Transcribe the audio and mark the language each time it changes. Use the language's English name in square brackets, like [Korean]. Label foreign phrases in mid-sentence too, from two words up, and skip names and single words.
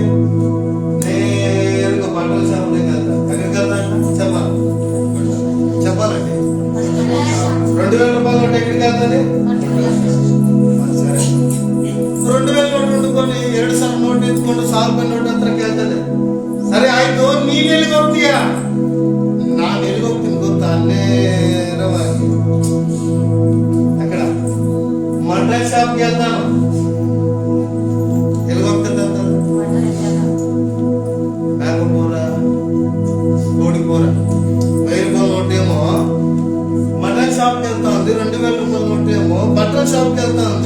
[Telugu] నేరుగా బట్టల షాప్ దగ్గరికి వెళ్తా. ఎక్కడికి వెళ్తా చెప్పాలండి. 2000 రూపాయల నోటు ఎక్కడికి వెళ్తుంది? సరే, 2000 నోటు వండుకొని 2 సార్లు నోటు ఎత్తుಕೊಂಡು సాగు నోటు అంతకి వెళ్తుంది. [Kannada] సరే ಆಯ್ತು, ನೀನ್ ಎಲ್ಲಿಗೆ ಹೋಗ್ತೀಯ? ನಾನು ಎಲ್ಲಿಗೆ ಹೋಗ್ತೀನಿ ಗೊತ್ತಾ? [Telugu] ನೇರವಾಗಿ మటన్ షాప్కి వెళ్తాను, మేకకూర, కోడి కూర 1000 రూపాయల నోట్ ఏమో మటన్ షాప్కి వెళ్తా ఉంది, 2000 రూపాయల నోట్ ఏమో బట్టల షాప్కి వెళ్తా ఉంది.